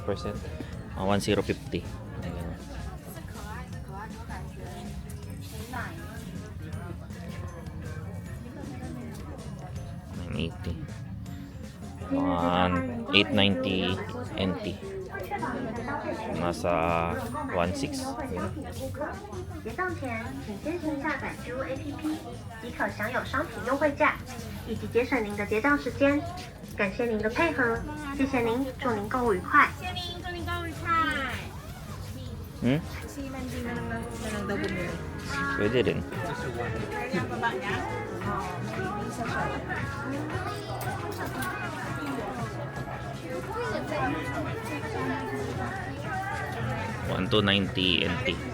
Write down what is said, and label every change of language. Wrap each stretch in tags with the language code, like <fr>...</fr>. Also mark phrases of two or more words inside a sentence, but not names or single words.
<tl>1050. Ayan. $980. 890 NT. Nasa 1.6.</tl> <zh>结账前，请先行下载 GU APP，即可享有商品优惠价，以及节省您的结账时间。感谢您的配合，谢谢您，祝您购物愉快。</zh> <tl>Hmm? Siman din na lang daw bumili. Pwede rin. Kaya baba niya? Isa siya. 1,290 NT.</tl>